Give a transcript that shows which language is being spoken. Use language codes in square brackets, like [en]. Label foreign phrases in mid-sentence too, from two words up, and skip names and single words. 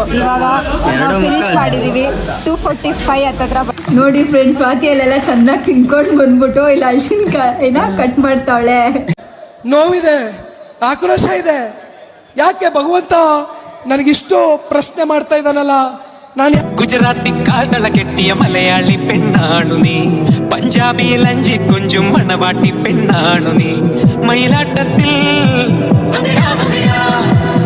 [kn] ಇವಾಗ ಫಿನಿಶ್ ಮಾಡಿದೀವಿ. 2:45 ಹತ್ತತ್ರ. ನೋಡಿ ಫ್ರೆಂಡ್ಸ್, ಸ್ವಾತಿಯಲ್ಲೆಲ್ಲ ಚೆನ್ನಾಗಿ ತಿನ್ಕೊಂಡು ಬಂದ್ಬಿಟ್ಟು ಇಲ್ಲಿ ಹಲಸಿನಕಾಯಿನ ಕಟ್ ಮಾಡ್ತಾವಳೆ. ನೋವಿದೆ, ಆಕ್ರೋಶ ಇದೆ. ಯಾಕೆ ಭಗವಂತ ನನಗಿಷ್ಟು ಪ್ರಶ್ನೆ ಮಾಡ್ತಾ ಇದ್ದಾನಲ್ಲ. ನಾನು [ml] ഗുജറാത്തി കാതള കെട്ടിയ മലയാളി പെണ്ണാണു നീ, പഞ്ചാബി ലഞ്ചി കൊഞ്ചും മണവാട്ടി പെണ്ണാണു നീ, മയിലാട്ടത്തിൽ